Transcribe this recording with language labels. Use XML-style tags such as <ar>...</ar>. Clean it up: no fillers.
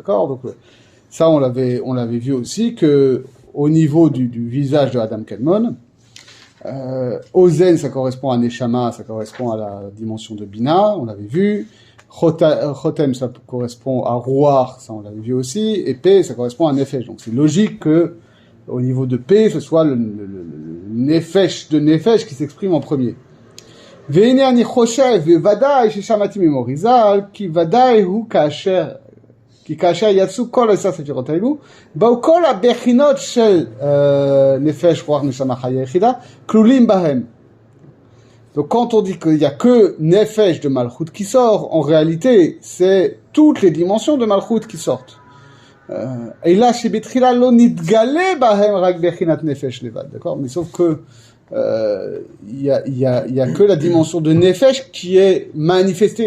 <fr>D'accord, donc ça on l'avait vu aussi que au niveau du visage de Adam Kadmon, ozen ça correspond à neshama, ça correspond à la dimension de bina, on l'avait vu. Chotem, ça correspond à Ruach, ça on l'avait vu aussi, et P, ça correspond à Nefesh. Donc c'est logique que, au niveau de P, ce soit le Nefesh de Nefesh qui s'exprime en premier.</fr> <he>והנה אני חושב, וודאי ששמעתי ממוריזל, כי ודאי הוא כאשר יצאו כל 10 ספירות האלו, באו כל הבחינות של נפש, רוח, נשמה, חיה יחידה, כלולים בהם.</he> <fr>Donc quand on dit qu'il n'y a que Nefesh de Malchut qui sort, en réalité, c'est toutes les dimensions de Malchut qui sortent. Et là, chez Betrila,</fr> <he>lo nitgale bahem rak bechinat Nefesh levad,</he> <fr>d'accord? Mais sauf que il y a que la dimension de Nefesh qui est manifestée.</fr>